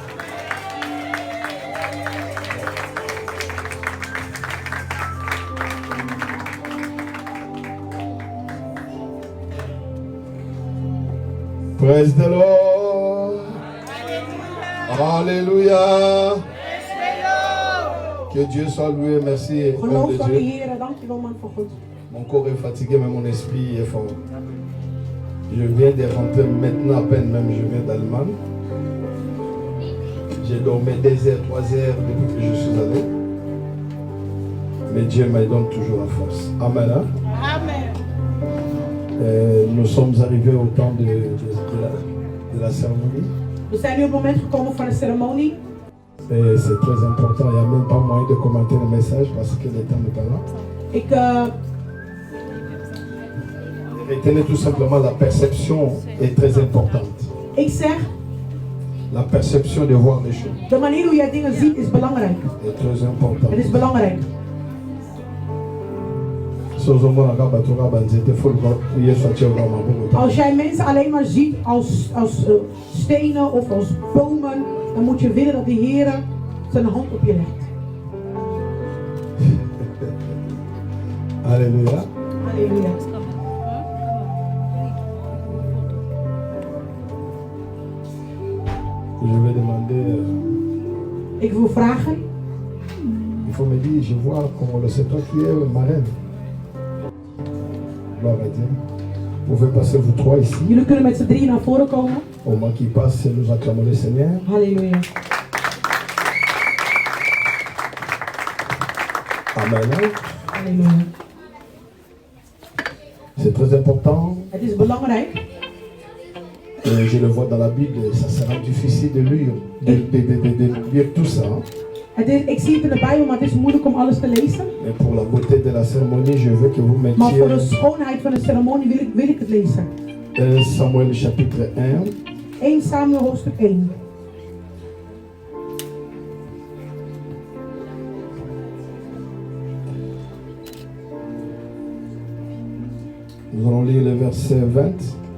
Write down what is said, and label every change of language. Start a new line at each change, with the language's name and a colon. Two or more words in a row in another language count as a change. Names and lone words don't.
English: Praise the Lord.
French: Alléluia. Que Dieu soit loué. Merci.
Dutch: Geloof van de Heer. Dankjewel man voor God.
French: Mon corps est fatigué, mais mon esprit est fort. Je viens de rentrer maintenant à peine, même je viens d'Allemagne. J'ai dormi 2 heures, 3 heures depuis que je suis allé. Mais Dieu me donne toujours la force. Amen. Hein? Amen. Nous sommes arrivés au temps de la cérémonie.
Dutch: We zijn nu op het moment gekomen van de ceremonie.
French: C'est très important. Il n'y a même pas moyen de commenter le message parce que le temps n'est pas là. Retenez tout simplement, la perception est très importante.
Dutch: Ik zeg,
French: la perception de voir les choses.
Dutch: De manier hoe jij dingen ziet is belangrijk.
French: C'est très important.
Dutch: Het is belangrijk. Als jij mensen alleen maar ziet als stenen of als bomen, dan moet je willen dat de Heer zijn hand op je legt.
French: Alléluia. Alléluia. Je vais demander.
Dutch: Ik wil vragen.
French: Il faut me dire, je vois comment c'est toi qui es marraine. Gloire à Dieu. Vous pouvez passer vous 3 ici.
Dutch: Jullie kunnen met z'n 3 naar voren komen.
French: Au moment qui passe, nous acclamons le Seigneur. Alléluia. Amen. Alléluia. C'est très important.
Dutch: Het is belangrijk.
French: Et je le vois dans la Bible, ça sera difficile de lire tout ça.
Dutch: Ik zie het in de Bijbel, maar het is moeilijk om alles te lezen.
French: Et pour la beauté de la cérémonie, je veux que vous mettiez.
Dutch: Maar voor de schoonheid van de ceremonie wil ik het lezen.
French: Samuel chapitre 1.
Dutch: 1 Samuel hoofdstuk 1.
French: Nous allons lire le verset 20.